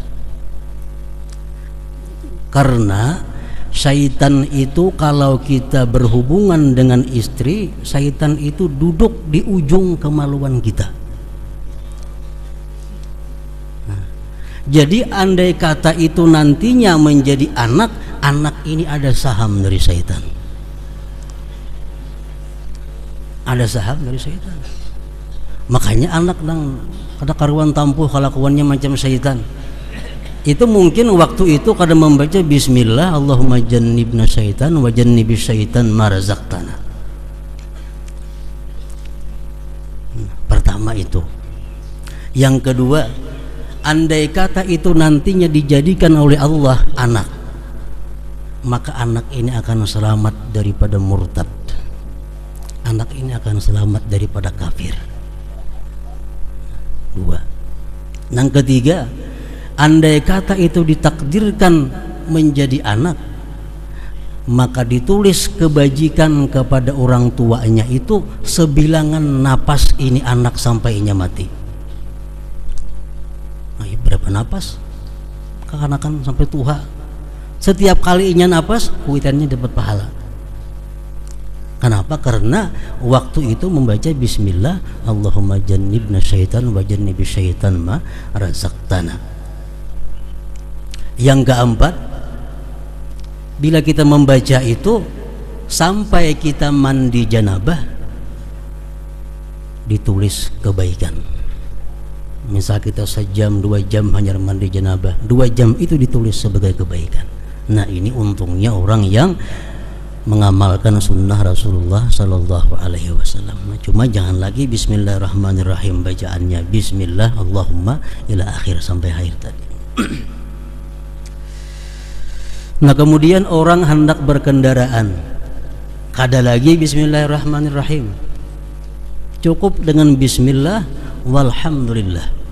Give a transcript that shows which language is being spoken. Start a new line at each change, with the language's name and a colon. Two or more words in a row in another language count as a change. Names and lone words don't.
Indonesian: Karena syaitan itu kalau kita berhubungan dengan istri, syaitan itu duduk di ujung kemaluan kita. Jadi andai kata itu nantinya menjadi anak ini ada saham dari syaitan. Ada saham dari syaitan. Makanya anak nang kada karuan tampuh kelakuannya macam syaitan. Itu mungkin waktu itu kada membaca
Arabic: بسم الله اللهم جنبنا الشيطان وجنب الشيطان ما رزقتنا.
Indonesian: Pertama itu. Yang kedua, andai kata itu nantinya dijadikan oleh Allah anak, maka anak ini akan selamat daripada murtad. Anak ini akan selamat daripada kafir. Dua. Yang ketiga, andai kata itu ditakdirkan menjadi anak, maka ditulis kebajikan kepada orang tuanya itu sebilangan napas ini anak sampainya mati. Berapa napas kekanakan sampai tua, setiap kalinya napas kuitannya dapat pahala. Kenapa? Karena waktu itu membaca
Arabic: بسم الله اللهم جنبنا الشيطان وجنب الشيطان ما رزقتنا.
Indonesian: Yang keempat, bila kita membaca itu sampai kita mandi janabah ditulis kebaikan. Misal kita sejam 2 jam hanya mandi janabah, 2 jam itu ditulis sebagai kebaikan. Nah ini untungnya orang yang mengamalkan sunnah Rasulullah
Arabic: صلى الله عليه وسلم.
Indonesian: Cuma jangan lagi Bismillahirrahmanirrahim bacaannya
Arabic: بسم الله اللهم إلى آخر
Indonesian: sampai akhir tadi. Nah kemudian orang hendak berkendaraan, kada lagi Bismillahirrahmanirrahim, cukup dengan
Arabic: بسم الله والحمد لله.